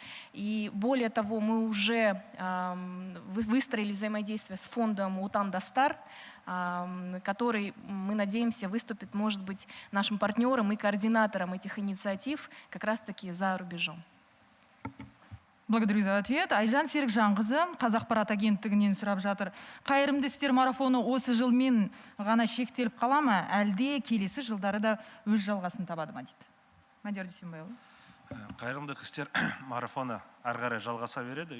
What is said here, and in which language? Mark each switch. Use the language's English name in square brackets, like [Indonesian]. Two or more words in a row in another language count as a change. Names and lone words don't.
[Russian] И более того, мы уже выстроили взаимодействие с фондом Утан Дастар, который, мы надеемся, выступит, может быть, нашим партнером и координатором этих инициатив как раз-таки за рубежом. Благодарю за ответ. [Kazakh] Айжан Серікжанқызы Қазақпарат агенттігінен сұрап жатыр. Қайырымды істер марафоны осы жылмен ғана шектеліп қала ма, әлде келесі жылдары да өз жалғасын табады ма дейді. Мадияр Дүйсенбайұлы. Қайырымдылық істер марафоны ары қарай жалғаса береді.